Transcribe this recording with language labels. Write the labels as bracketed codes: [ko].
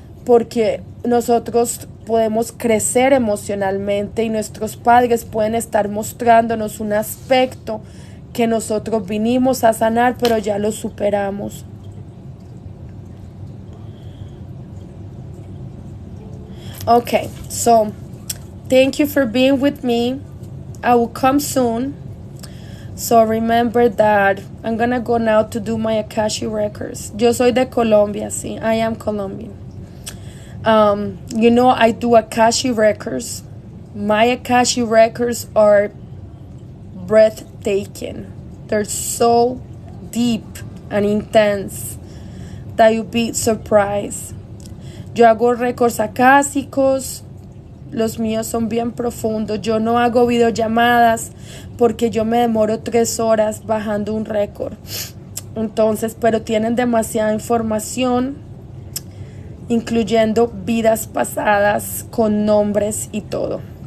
[es] porque nosotros podemos crecer emocionalmente y nuestros padres pueden estar mostrándonos un aspecto que nosotros vinimos a sanar, pero ya lo superamos. [en] Okay, so thank you for being with me. I will come soon. So remember that I'm gonna go now to do my Akashi records. [es] Yo soy de Colombia, sí. [en] I am Colombian. I do Akashi records. My Akashi records are breathtaking. They're so deep and intense that you'll be surprised. [es] Yo hago récords acásicos, los míos son bien profundos. Yo no hago videollamadas porque yo me demoro 3 horas bajando un récord. Entonces, pero tienen demasiada información, incluyendo vidas pasadas con nombres y todo.